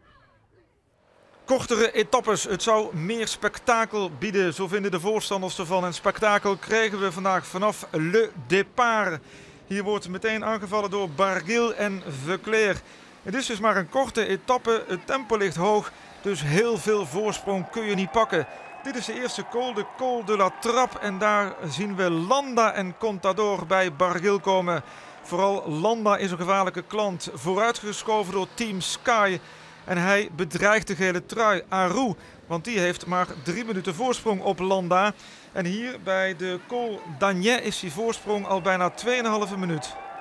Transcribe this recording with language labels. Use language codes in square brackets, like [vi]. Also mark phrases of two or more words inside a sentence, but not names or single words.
[nl] Kortere etappes, het zou meer spektakel bieden, zo vinden de voorstanders ervan. En spektakel krijgen we vandaag vanaf Le Départ. Hier wordt meteen aangevallen door Barguil en Veuclair. Het is dus maar een korte etappe, het tempo ligt hoog, dus heel veel voorsprong kun je niet pakken. Dit is de eerste col, de Col de la Trappe. En daar zien we Landa en Contador bij Barguil komen. Vooral Landa is een gevaarlijke klant, vooruitgeschoven door Team Sky. En hij bedreigt de gele trui, Arou, want die heeft maar 3 minuten voorsprong op Landa. En hier bij de Col d'Agnet is die voorsprong al bijna 2,5 minuut.